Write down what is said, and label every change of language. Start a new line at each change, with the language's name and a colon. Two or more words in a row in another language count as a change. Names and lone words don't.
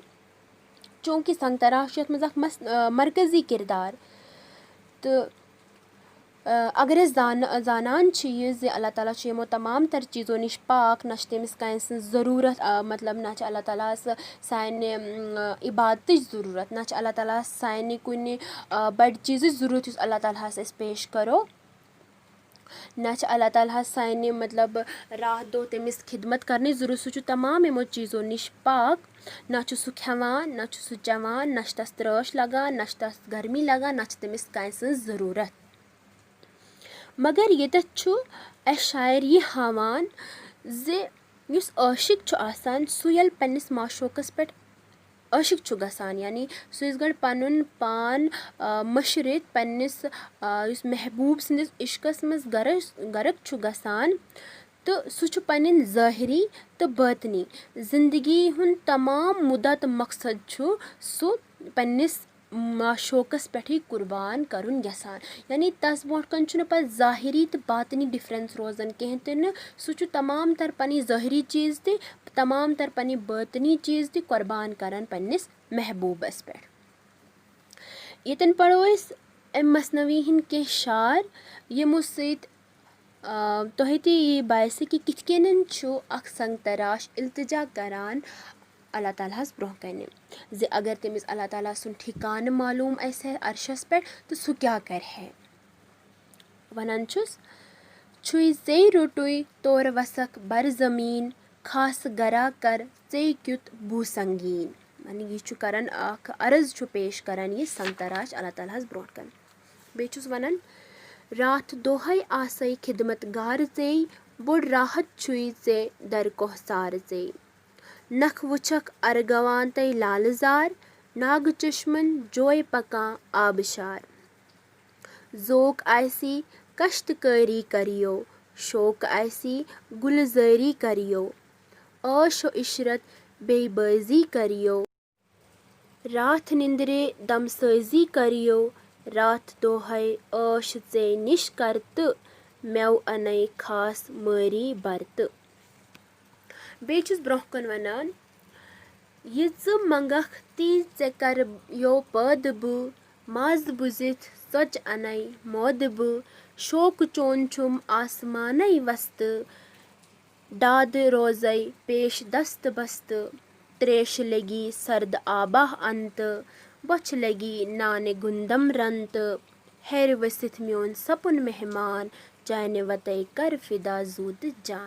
Kashmiri: चूँकि संगतराश यथ मज मरकजी किरदार। तो अगर जानान यह जे अल्लाह ताला यमो तमाम तर चीज़ों निश पाक, ना तमिस कह ज़रूरत मतलब ना अल्लाह ताला साने इबादत ज़रूरत, ना अल्लाह ताला साने कुन बड़ चीज़ ज़रूरत अल्लाह ताला पेश करो, ना अल्लाह ताला साने मतलब रात दो तमिस खिदमत करने ज़रूरत। सो तमाम यमो चीज़ों निश पाक, ना सो खेवान, ना सो चवान, ना तस त्राश लगान, ना तस गर्मी लगान, ना तमिस कह ज़रूरत। मगर ये छु ए शायर यह हावान जे युस आशिक छु आसान सो यल पन्निस माशोकस पे आशिक छु गसान, यानी सो इस गड़ पनुन पान मशरित पन्निस युस महबूब सिंदिस इश्कस मज गरक छु गसान। तो सो छु पन्निन ज़ाहिरी तो बातनी जिंदगी हुन तमाम मुद्दा तो मकसद छु सो पन्निस माशोकस पे ही कुर्बान करुन यसान। यानी तस ब्रोट कन छु पे ज़ाहिरी तो बातनी डिफरेंस रोजन कहें तो सो छु तमाम तर पन्नि ज़ाहिरी चीज़ ते तमाम तर पन्नि बातनी चीज़ ते कुर्बान करन पन्निस महबूबस पे। यतन पढ़ो इस मसनवी हिन के शार यमो सत तोहे ते ये बायस कि किथ कन छु अख संग तराश इल्तिजा करान अल्लाह तालाहस ब्रोह कन जे अगर तमिस अल्लाह ताला सुन ठिकान मालूम ऐसे अर्शस पे तो सो क्या कर है। वनान छुस छुई जे रोटुई तोर वसक बर जमीन, खास गरा कर जे क्युत बू संगीन। यानी यह छु करन अख अर्ज छु पेश करन ये संग तराश अल्लाह तालाहस ब्रोह कन। बेचुस वनन रात दोहै आसै खिदमतगार जे, बोड़ राहत छुई जे दर कोहसार जे, नख वुचक अरगवान तय लालजार, नाग चश्मन जोय पका आबशार, जोक आयसी कश्तकारी करियो, शोक आयसी गुलजारी करियो, आशो इशरत बेबाजी करियो, रात निंदरे दमसाजी करियो, रात दोहै ٲش ژے نِش کرتہٕ مٮ۪وٕ اَنَے خاص مٲری برتہٕ. بیٚیہِ چھُس برٛونٛہہ کُن وَنان یہِ ژٕ منٛگکھ تی ژےٚ کَرٕیو پٲدٕ بہٕ مازٕ بُزِتھ ژۄچہِ اَنَے مٲدٕ بہٕ شوقہٕ چون چھُم آسمانَے وستہٕ ڈادٕ روزَے پیش دستہٕ بستہٕ ترٛیشہِ لگی سرد آبا اَنتہٕ بۄچھِ لگی نانہِ گُندم رنتہٕ ہیٚرِ ؤسِتھ میون سپُن مہمان چانہِ وَتے کر فِدا زوٗ تہٕ جان.